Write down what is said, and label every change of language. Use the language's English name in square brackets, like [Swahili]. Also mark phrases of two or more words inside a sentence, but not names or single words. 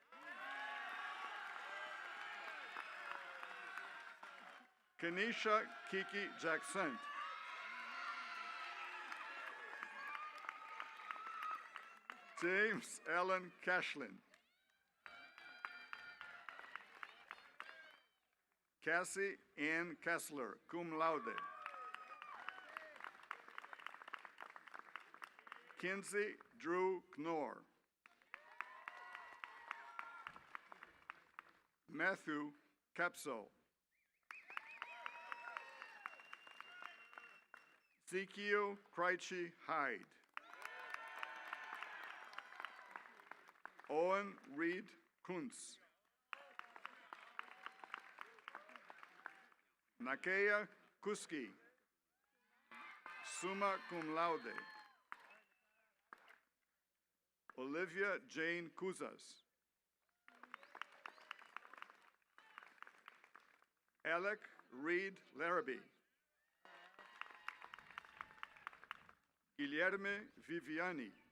[English] Kenisha Kiki Jackson. James Allen Cashlin. Cassie Ann Kessler, [Latin] cum laude. [English] Kinsey Drew Knorr. Matthew Capso. Ezekiel Krejci Hyde. Owen Reed Kuntz. Nakea Kuski. [Latin] summa cum laude. [English] Olivia Jane Kuzas. Alec Reed Larrabee. Guilherme Viviani.